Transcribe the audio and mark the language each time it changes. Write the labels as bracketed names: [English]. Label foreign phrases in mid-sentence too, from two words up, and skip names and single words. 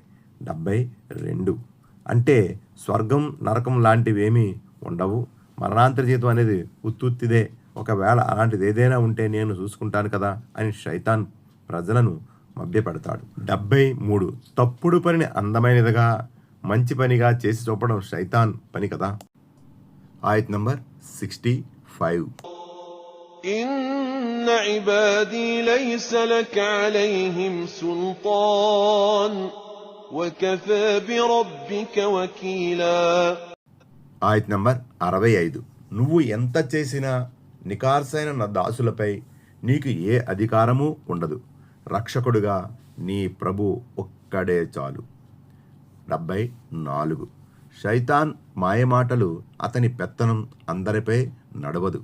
[Telugu] 72 అంటే స్వర్గం నరకం లాంటివేమీ ఉండవు, మరణాంతర జీవితం అనేది ఉత్తుత్తిదే, ఒకవేళ అలాంటిది ఏదైనా ఉంటే నేను చూసుకుంటాను కదా అని శైతాన్ ప్రజలను మభ్యపెడతాడు. 73 తప్పుడు పనిని అందమైనదిగా మంచి పనిగా చేసి చూపడం శైతాన్ పని కదా. ఆయత్ నంబర్ 65. [Arabic] إن عبادي ليس لك عليهم سلطان وكفى بربك وكيلا. [Telugu] ఆయత్ నంబర్ 65. నువ్వు ఎంత చేసినా నికార్సైన నా దాసులపై నీకు ఏ అధికారమూ ఉండదు, రక్షకుడుగా నీ ప్రభు ఒక్కడే చాలు. 74 శైతాన్ మాయమాటలు అతని పెత్తనం అందరిపై నడవదు.